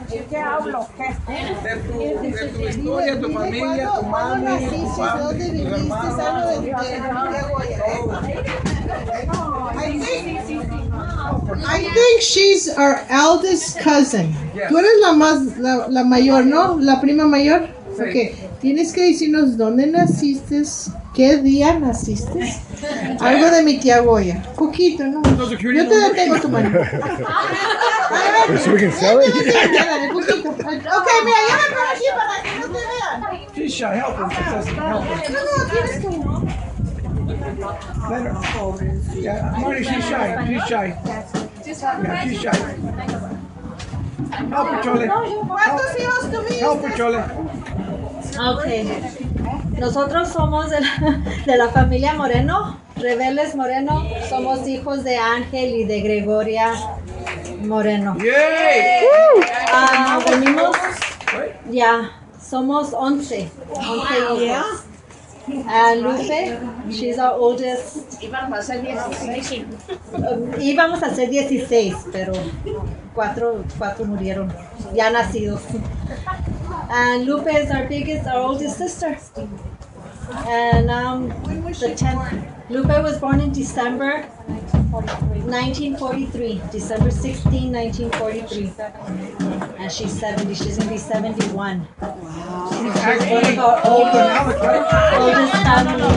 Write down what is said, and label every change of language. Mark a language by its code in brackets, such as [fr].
[es] ¿Qué hablo? De tu historia, tu familia, tu mami, tu papá, tus [en] I think she's our eldest cousin. [es] Tú eres la mayor, ¿no? La prima mayor. Ok, tienes que decirnos dónde naciste, qué día naciste. Algo de mi tía Goya. Poquito, ¿no? Yo te detengo tu mano. [en] So we can sell it? [es] Poquito. Ok, mira, ya me pongo aquí para que no te vean. [en] She's shy. Help her. Help her. [es] No, tienes que... [en] Let her. Yeah, Marty, she's shy. She's shy. Yeah, she's shy. Help her, Chole. [es] ¿Cuántos hijos tuviste? [en] Help her, Chole. Okay. [es] Nosotros somos de la familia Moreno, Reveles Moreno. Somos hijos de Ángel y de Gregoria Moreno. Yay! Venimos, ya, somos 11 hijos. [en] And Lupe, she's our oldest. [es] Íbamos a ser 16, pero cuatro murieron, ya nacidos. [en] And Lupe is our oldest sister. And the 10th, Lupe was born in December 1943, December 16, 1943. And she's 70, she's going to be 71. Wow. She's one of our oldest family.